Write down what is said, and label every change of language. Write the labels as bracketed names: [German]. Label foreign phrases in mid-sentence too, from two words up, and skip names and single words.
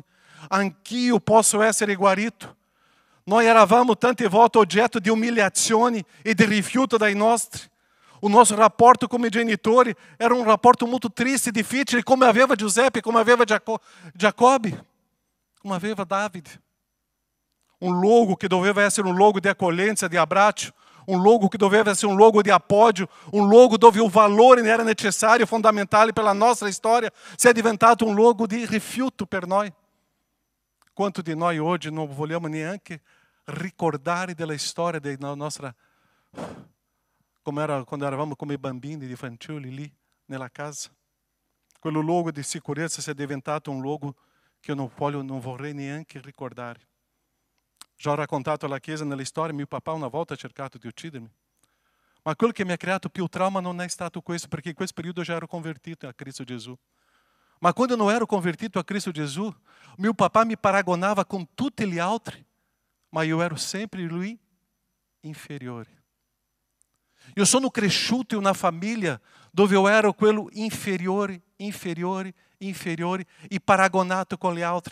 [Italian] Anch'io posso essere guarito. Noi eravamo tante volte oggetto di umiliazioni e di rifiuto dai nostri. [Portuguese] O nosso [Italian] rapporto come genitori era um rapporto molto triste, difficile, come aveva Giuseppe, come aveva Giacobbe, come aveva Davide. Um logo que doveva essere um logo de acolhenza, de abbraccio, um logo que doveva essere um logo de appoggio, um logo dove o valore era necessário, fondamentale per la nostra storia, se è diventato um logo di rifiuto per noi. Quanto di noi oggi non vogliamo neanche ricordare della storia della nostra... Como era quando eravamo come bambini di fanciulli lì nella casa. Quello logo di sicurezza si è diventato un logo che io non vorrei neanche ricordare. Già ho raccontato alla Chiesa nella storia, mio papà una volta ha cercato di uccidermi. Ma quello che mi ha creato più trauma non è stato questo, perché in questo periodo già ero convertito a Cristo Gesù. Ma quando [Portuguese] eu não [Italian] ero convertito a Cristo Gesù, mio papà mi paragonava con tutti gli altri, ma io ero sempre lui inferiore. Eu sono cresciuto in una famiglia dove eu ero quello inferiore e paragonato con gli altri.